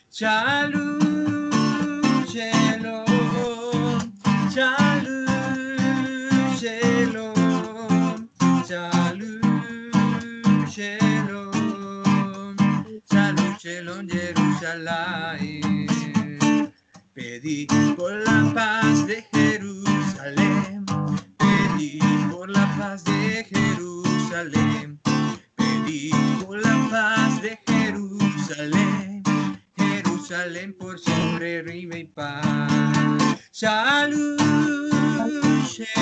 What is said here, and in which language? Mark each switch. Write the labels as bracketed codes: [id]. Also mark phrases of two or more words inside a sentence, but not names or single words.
[he] שלום, שלום, שלום, שלום, שלום, שלום, שלום, שלום, ירושלים. [es] Pedí por la paz de Jerusalén, pedí por la paz de Jerusalén. Por la paz de Jerusalén, Jerusalén por siempre rima y paz. [he] Shalom,